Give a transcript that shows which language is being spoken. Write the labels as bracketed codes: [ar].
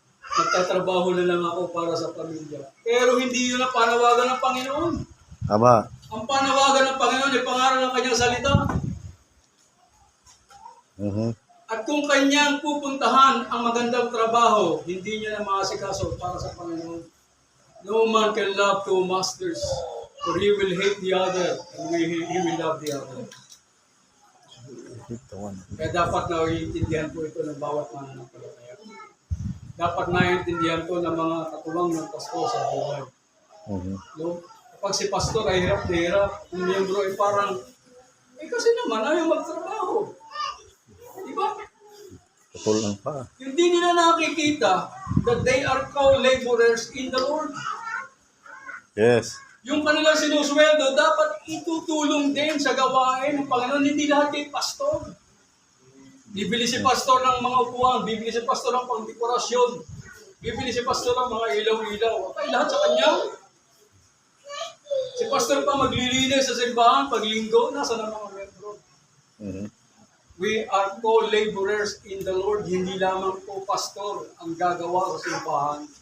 [tl] Magtatrabaho na lang ako para sa pamilya. Pero hindi yun ang panawagan ng Panginoon. Tama. Ang panawagan ng Panginoon ay pangaral ng kanyang salita. Mhm. At kung kanyang pupuntahan ang magandang trabaho, hindi niya na maasikaso para sa Panginoon. [en] No man can love two masters, for he will hate the other, and he will love the other. [tl] Ito, ano. Kaya dapat na iintindihan po ito ng bawat mananampalataya. Dapat naiintindihan ko ng mga katulong ng pastor sa buhay. Mhm. No? Kapag si pastor ay hirap na hirap, yung miyembro ay parang, kasi naman ayaw magtrabaho. Diba? Putol lang pa. Hindi nila nakikita [en] that they are co-laborers in the Lord. Yes. [tl] Yung kanilang sinusweldo, dapat itutulong din sa gawain ng Panginoon. Hindi lahat kay pastor. Bibili si pastor ng mga upuan, bibili si pastor ng pangdekorasyon, bibili si pastor ng mga ilaw-ilaw. Okay, lahat sa kanya. Si pastor pa maglilinis sa simbahan, paglinggo, nasa ng mga membro. Mhm. [en] We are co-laborers in the Lord. [tl] Hindi lamang po pastor ang gagawa sa simbahan.